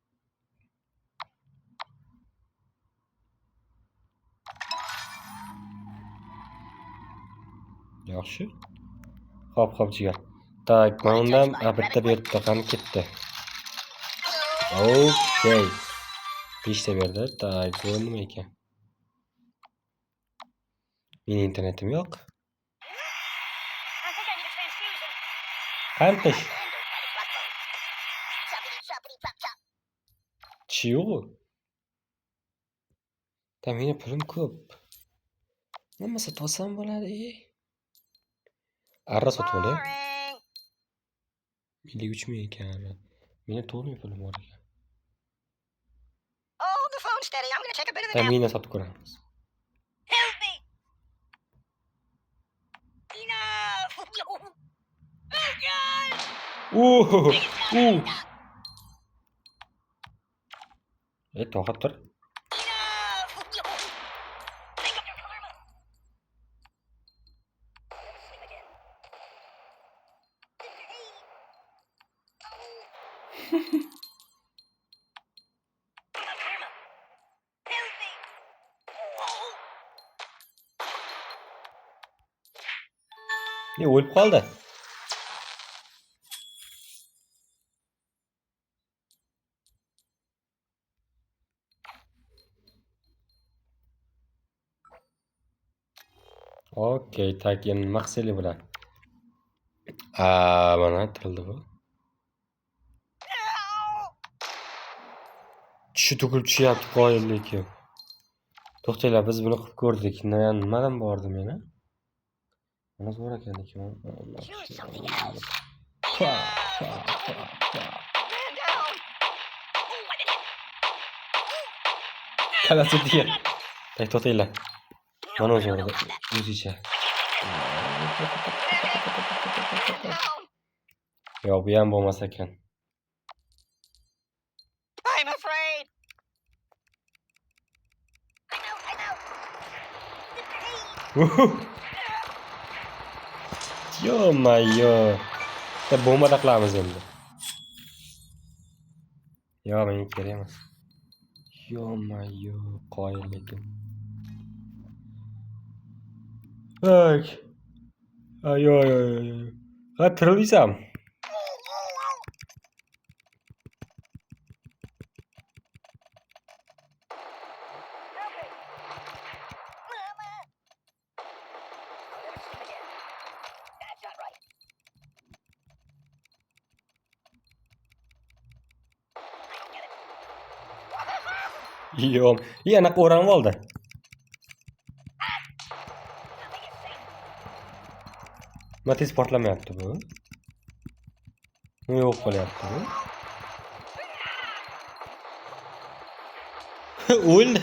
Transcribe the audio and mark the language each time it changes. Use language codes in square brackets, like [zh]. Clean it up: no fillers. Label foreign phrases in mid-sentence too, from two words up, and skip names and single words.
[uz] Yaxshi. Hop, jigar. Tak, mana undan bitta beribdi, qani ketdi. Okay. 5 ta berdi. Tak, bu nima ekan? Mening internetim yo'q. [en] I think I need a transfusion. [uz] Qantish? Tishi yo'q. Ta, meni pulim ko'p. Nima sotib olsam bo'ladi? Arra sotib olay. [en] Boring. [uz] 53 ming ekan. Meni to'g'ri pulim bor ekan. [en] Hold the phone steady. I'm gonna take a bit of the [uz] Ta, [en] nap. [uz] meni sotib ko'ramiz. [en] Help me. Enough. Oh God. [uz] To'xtab tur. [en] Enough. Think of your karma. Sleep again. Karma. Help me. [uz] O'lib qoldi. Okay, tak, endi nima qilsaylik bular? Mana tirildi bu. Tishi to'kilib tushyapti, qoyillik. To'xtanglar, biz buni qilib ko'rdik. Nimadan bordim meni? Mana zo'r ekan lekin. [en] Choose something else. Man down. Oh, what did it? [uz] Kalasi diye. Tak, to'xtanglar. Mana zo'r o'zicha. Yo'q, bu ham bo'lmas ekan. [en] I'm afraid. I'm out. [uz] Yo-mayo. Ta, bombada qilamiz endi. Yo'q, menga kerak emas. Yo-mayo, qoyillik. Tak. Yo. Ha, tirilsam. [en] That's not right. I don't get it. [uz] Yo'q. Yana o'ranib oldi. Nima tez portlamayapti bu? Yo'q bo'lyapti bu. O'ldi.